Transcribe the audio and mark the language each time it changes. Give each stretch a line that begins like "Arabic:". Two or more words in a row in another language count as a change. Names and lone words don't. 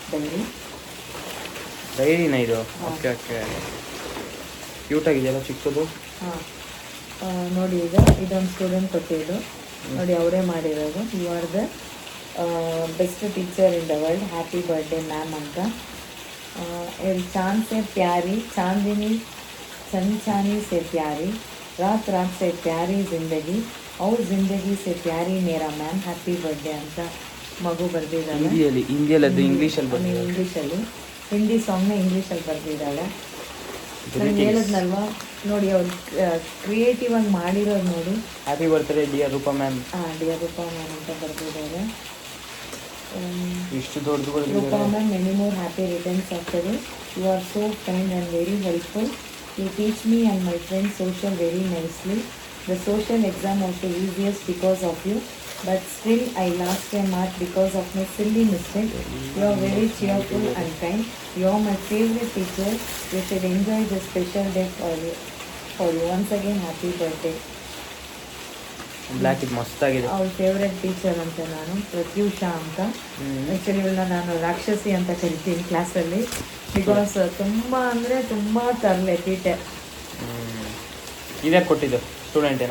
Kannada: ಡೈರಿನ ಇದು? ಓಕೆ ಓಕೆ, ಕ್ಯೂಟಾಗಿದೆಯಲ್ಲ ಚಿಕ್ಕದು. ಹಾಂ ನೋಡಿ, ಇದೊಂದು ಸ್ಟೂಡೆಂಟ್ ಕೊಟ್ಟಿದ್ದು ನೋಡಿ, ಅವರೇ ಮಾಡಿರೋದು.
English: You are the best teacher in the world, happy birthday ma'am ಅಂತ.
Hindi: चांद से प्यारी चांदनी चंचानी से प्यारी रात रात से प्यारी ज़िंदगी और ज़िंदगी से प्यारी मेरा मैम
English: happy birthday
Kannada: ಅಂತ ಮಗು ಬರೆದಿದ್ದಾಳೆ. ಹಿಂದಿಯಲ್ಲಿ ಅದು ಇಂಗ್ಲೀಷಲ್ಲಿ ಹಿಂದಿ ಸಾಂಗ್ನ ಇಂಗ್ಲೀಷಲ್ಲಿ ಬರೆದಿದ್ದಾಳೆ. ನಾನು ಹೇಳಿದ್ನಲ್ವಾ ನೋಡಿ, ಅವ್ರು ಕ್ರಿಯೇಟಿವ್ ಆಗಿ ಮಾಡಿರೋದು ನೋಡಿ.
English: Happy birthday dear Roopa ma'am. dear Roopa ma'am
Kannada: ಅಂತ ಬರೆದಿದ್ದಾರೆ. ಇಷ್ಟು ದೊಡ್ಡದು ರೂಪಾ ಮ್ಯಾಮ್,
English: Many more happy returns of the day. You are so kind and very helpful. You teach me and my friends social very nicely. The social exam was the easiest because of you, but still I lost a mark because of my silly mistake. You are very cheerful and kind. You are my favorite teacher. You should enjoy the special day for you. Once again, happy birthday.
Kannada: ಬ್ಲ್ಯಾಕ್ ಇದು ಮಸ್ತಾಗಿದೆ. ಅವ್ರ
English: favorite teacher
Kannada: ಅಂತ ನಾನು, ಪ್ರತ್ಯೂಷಾ ಅಂತ. ಆ್ಯಕ್ಚುಲಿ ಇವಳನ್ನ ನಾನು ರಾಕ್ಷಸಿ ಅಂತ ಕರಿತೀನಿ ಕ್ಲಾಸಲ್ಲಿ, ಬಿಕಾಸ್ ತುಂಬ ಅಂದರೆ ತುಂಬ ತರಲೆ ತೀಟೆ. ಇದೇ ಕೊಟ್ಟಿದ್ದು ಸ್ಟೂಡೆಂಟೇನಾ?